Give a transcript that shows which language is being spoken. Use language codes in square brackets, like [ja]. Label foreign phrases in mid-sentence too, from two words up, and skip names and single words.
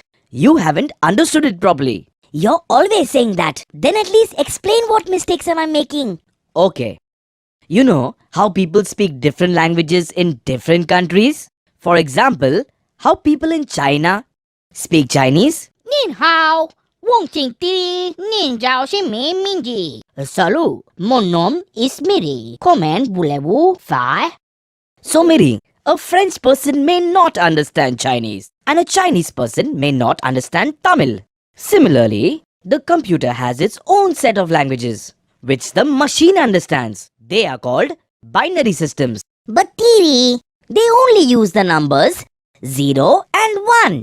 [en] You haven't understood it properly. You're always saying that. Then at least explain what mistakes am I making. Okay. You know how people speak different languages in different countries? For example, how people in China speak Chinese? [zh] 您好，我姓 Tiri， 您叫什么名字 [fr] Salut, mon nom is Miri. Comment voulez-vous faire? [en] So Miri, a French person may not understand Chinese and a Chinese person may not understand Tamil. Similarly, the computer has its own set of languages which the machine understands. They are called binary systems. But Tiri, they only use the numbers 0 and 1.